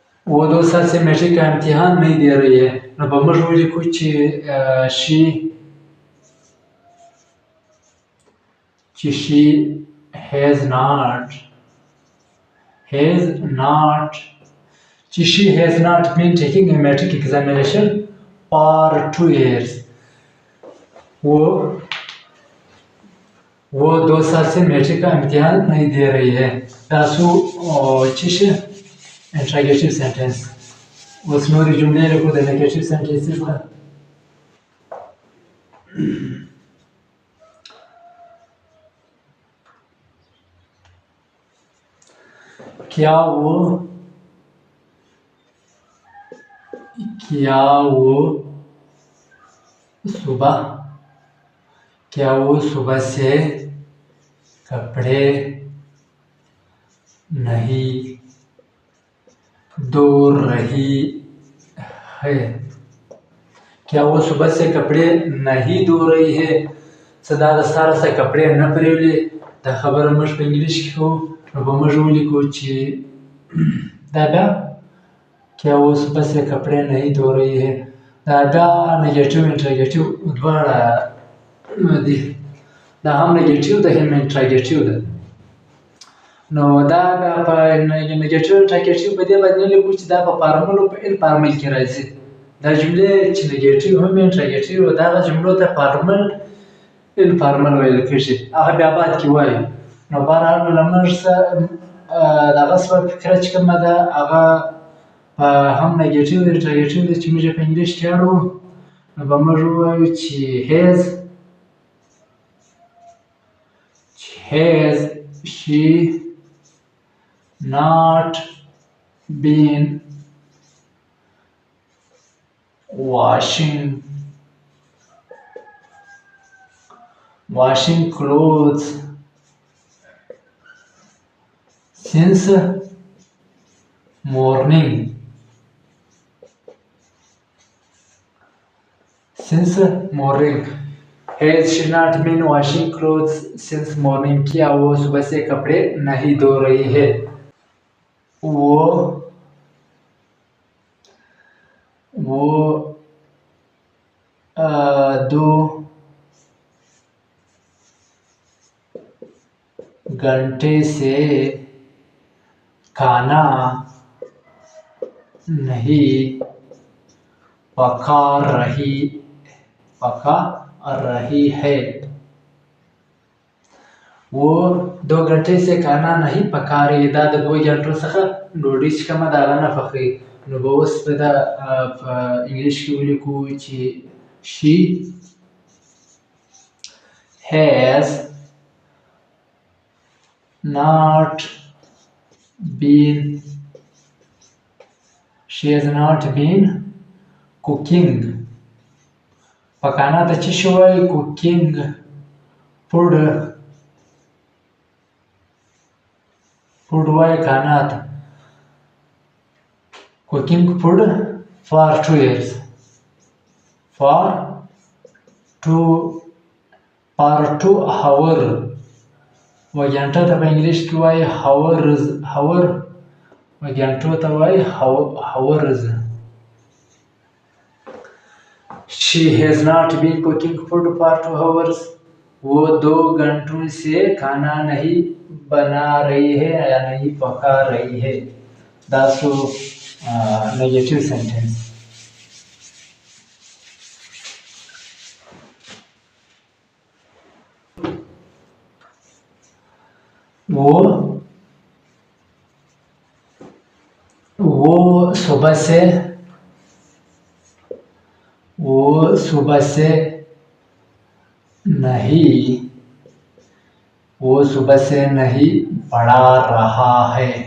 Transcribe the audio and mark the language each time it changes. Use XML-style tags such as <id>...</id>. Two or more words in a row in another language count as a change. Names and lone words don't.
<ur>وہ 2 سال سے میٹرک کا امتحان نہیں دے رہی ہے</ur> <ps>نو به موږ ولیکو چې</ps> <en>she has not she has not been taking a metric examination for 2 years.</en> <ur>وہ 2 سال سے میٹرک کا امتحان نہیں دے رہی ہے.</ur> <ps>تاسو چې</ps> <en>interrogative sentence</en> <ps>اوس نورې جملې لکو د نیگیټیو سینټنسز ته</ps> <ur>کیا وہ صبح سے کپڑے نہیں دھو رہی ہے. کیا وہ صبح سے کپڑے نہیں دھو رہی ہے सदा</ur> <ps>د ساره سره کپڑے نه پریولي. دا خبره موږ په انګلیش کې کوو نو به موږ ولیکو چې دا بیا</ps> <ur>کیا وہ صبح سے کپڑے نہیں دھو رہی ہے.</ur> <ps>دا بیا نیگیټیو انټراګیټیو دواړه دي. دا هم نیگیټیو ده هم انټراګیټیو ده. نو دا په نیگیټیو انټراګیټیو په دې باندې نه لیکو چې دا په فارمل او په انفارمل کې راځي. دا جملې چې نیگیټیو هم انټراګیټیو دغه جملو ته فارمل انفارمل ویل کېږي. هغه بیا بعد کې وایو. نو بهرحال له موږ دغه څه فکره چې کومه ده هغه هم نیگیټیو ده انټراګیټیو ده چې موږ یې په انګلیش کې اړوو نو به موږ ووایو چې</ps> <en>has she not been washing clothes since morning. Has she not been washing clothes since morning?</en> <ur>کیا وہ صبح سے کپڑے نہیں دھو رہی ہے۔ وہ 2 گھنٹے سے کھانا نہیں پکا رہی ہے. وہ 2 گھنٹے سے کھانا نہیں پکا رہی.</ur> <ps>دا د 2 घंटو څخه ډوډۍ چې کومه ده هغه نه پخوي. نو به اوس په انګلیش کې ولیکو چې</ps> <en>she has not been cooking.</en> <ps>पकाना ته څه شی وایي؟</ps> <en>cooking food</en> <ps>وایي کانا ته.</ps> <en>cooking food for 2 years. for 2 hour.</en> <ps>و घंटा ته په انګلیش کې وایي hours. و घंटو ته وایي hours.</ps> <en>She has not been cooking food for 2 hours.</en> <ur>وہ 2 گھنٹوں سے کھانا نہیں بنا رہی ہے یا نہیں پکا رہی ہے.</ur> <en>That's a negative sentence.</en> <ur>وہ صبح سے پڑھا رہا ہے.</ur>